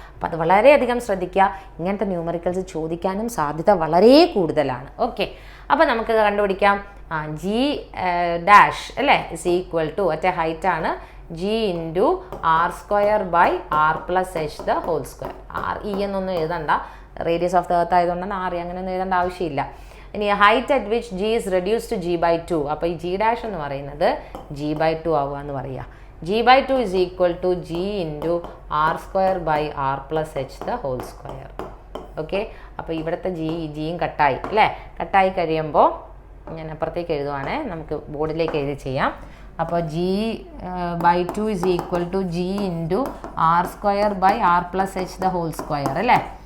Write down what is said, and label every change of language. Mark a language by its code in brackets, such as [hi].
[ml] അപ്പോൾ അത് വളരെയധികം ശ്രദ്ധിക്കുക. ഇങ്ങനത്തെ ന്യൂമറിക്കൽസ് ചോദിക്കാനും സാധ്യത വളരെ കൂടുതലാണ്. ഓക്കെ, അപ്പോൾ നമുക്ക് കണ്ടുപിടിക്കാം. G' അല്ലേ = ഒറ്റ ഹൈറ്റ് ആണ്, G × R² / R+H². RE എന്നൊന്നും എഴുതണ്ട, റേഡിയസ് ഓഫ് ദ എർത്ത് ആയതുകൊണ്ടാണ് RE, അങ്ങനെയൊന്നും എഴുതേണ്ട ആവശ്യമില്ല. [en] ഇനി height at which G is reduced to G/2. [ml] അപ്പോൾ ഈ G' എന്ന് പറയുന്നത് G/2 ആവുക എന്ന് പറയുക. G/2 = G × R² / R+H². Okay, അപ്പോൾ ഇവിടുത്തെ ജിയും കട്ടായി അല്ലേ? കട്ടായി കഴിയുമ്പോൾ ഞാൻ അപ്പുറത്തേക്ക് എഴുതുവാണേ, നമുക്ക് ബോർഡിലേക്ക് എഴുതി ചെയ്യാം. അപ്പോൾ G/2 = G × R² / R+H² അല്ലേ?